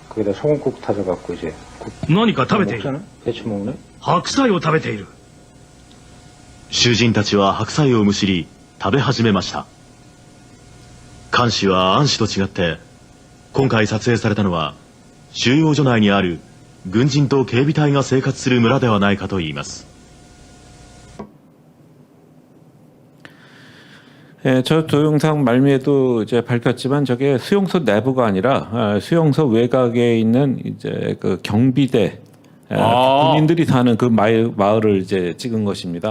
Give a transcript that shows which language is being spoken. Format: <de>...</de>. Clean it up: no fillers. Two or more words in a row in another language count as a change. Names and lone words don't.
<ja>何か食べている。白菜を食べている。囚人たちは白菜をむしり食べ始めました。監視は暗視と違って、今回撮影されたのは収容所内にある軍人と警備隊が生活する村ではないかと言います。</ja> <ko>저 동영상 말미에도 이제 밝혔지만 저게 수용소 내부가 아니라 수용소 외곽에 있는 이제 그 경비대 군인들이 사는 그 마을을 이제 찍은 것입니다.</ko>